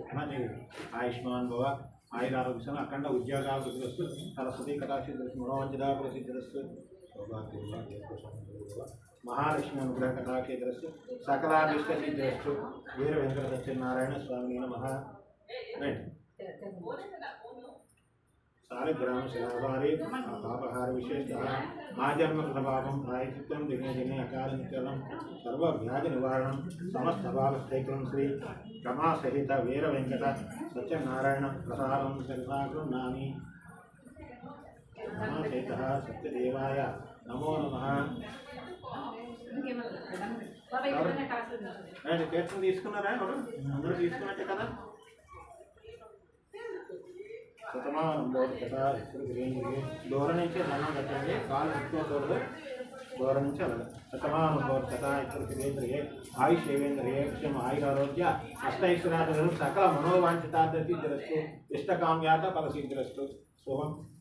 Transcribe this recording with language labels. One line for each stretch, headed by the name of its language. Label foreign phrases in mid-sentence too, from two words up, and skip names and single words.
Sanskrit: ఆయుష్మాన్ భవ ఆయురారోగ్యం అఖండ ఉద్యోగాభివృద్ధి సరస్వతి కటాక్షిద్రస్తు మనోవంచదా ప్రసిద్ధిరస్తు మహాలక్ష్మి అనుగ్రహ కటాక్షిద్రస్తు సకలాభిష్ట సిద్ధిరస్తు వీర వెంకట సత్యనారాయణ స్వామి నమః सालिग्राम शिलाधारी पापहार विशेषतः आजन्म प्रभावं प्रायश्चित्तं दिने दिने अकाल नित्यलं सर्वव्याज निवारणं समस्त भावस्थैकं श्री रमा सहित वीर वेंकट सत्यनारायण प्रसादं सर्वागृह्णामि रमा सहित सत्यदेवाय नमो नमः
Telugu: తీర్థం తీసుకున్నారా అందరూ తీసుకున్నట్టే కదా శతమానం కదా ఇప్పుడు దూరం నుంచి దండం పెట్టండి కాలు పెట్టుకోకూడదు దూరం నుంచి అలాగే శతమానం కదా ఇప్పుడు తిరిగే
Sanskrit: ఆయుష్ ఏవేంద్రియ క్షమ ఆయురారోగ్య అష్టైశ్వర్యాలు సకల మనోవాంఛితార్థ సిద్ధిరస్తు ఇష్టకామ్యాత ఫల సిద్ధిరస్తు శుభం.